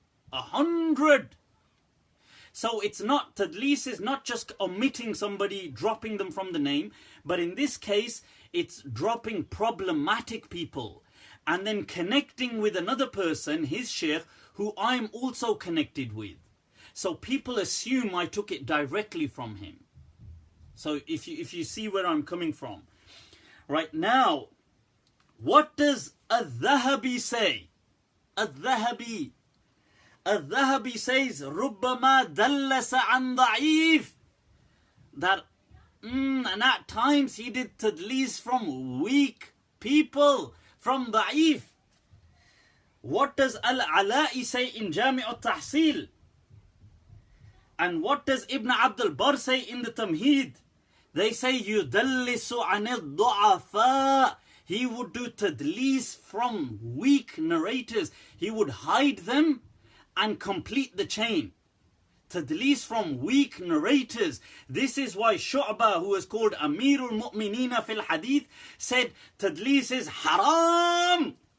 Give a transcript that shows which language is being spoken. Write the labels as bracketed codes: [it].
[en] 100. So it's not, tadlis is not just omitting somebody, dropping them from the name, but in this case it's dropping problematic people and then connecting with another person, his sheikh, who I'm also connected with. So people assume I took it directly from him. So if you see where I'm coming from. Right now, what does Al-Dhahabi say? Al-Dhahabi says, [ar] رُبَّمَا دَلَّسَ عَنْ ضَعِيف. [en] That, and at times he did tadlis from weak people, from da'if. What does Al-Ala'i say in Jami' al-Tahsil? And what does Ibn Abdul Barr say in the Tamheed? They say, [ar] يُدَلِّسُ عَنِ الضُّعَفَاءِ. [en] He would do tadlis from weak narrators. He would hide them and complete the chain. Tadlis from weak narrators. This is why Shu'bah, who is called Amirul Mu'minina fil Hadith, said tadlis is haram.